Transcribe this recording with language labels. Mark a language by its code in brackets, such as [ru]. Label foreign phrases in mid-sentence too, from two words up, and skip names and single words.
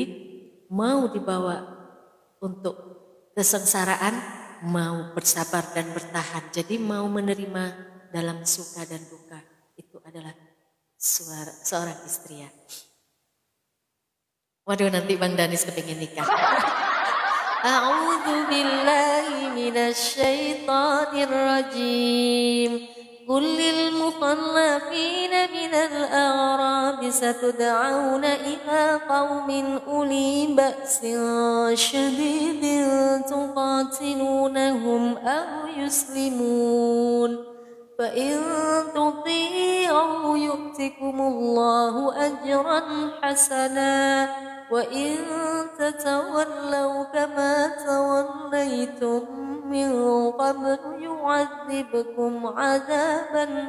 [id] Mau dibawa untuk kesengsaraan, mau bersabar dan bertahan. Jadi mau menerima dalam suka dan duka, itu adalah seorang istri ya. Waduh, nanti Bang Danis kepingin nikah. [ar] أعوذ بالله من الشيطان الرجيم. قل للمخلفين من الأعراب ستدعون إلى قوم أولي بأس شديد تقاتلونهم أو يسلمون. فإن تطيعوا يؤتكم الله أجرا حسنا وإن تتولوا كما توليتم من قبل يعذبكم عذابا